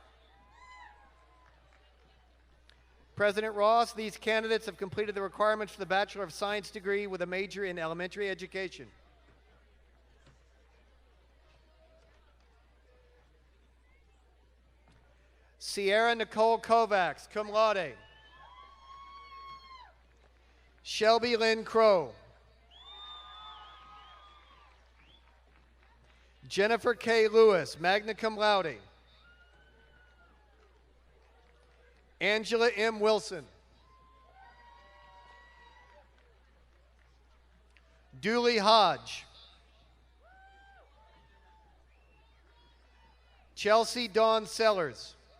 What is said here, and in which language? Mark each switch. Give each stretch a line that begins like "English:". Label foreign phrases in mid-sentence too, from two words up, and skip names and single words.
English: President Ross, these candidates have completed the requirements for the Bachelor of Science degree with a major in elementary education. Sierra Nicole Kovacs,
Latin: cum laude.
English: Shelby Lynn Crow. Jennifer K. Lewis,
Latin: magna cum laude.
English: Angela M. Wilson. Dooley Hodge. Chelsea Dawn Sellers.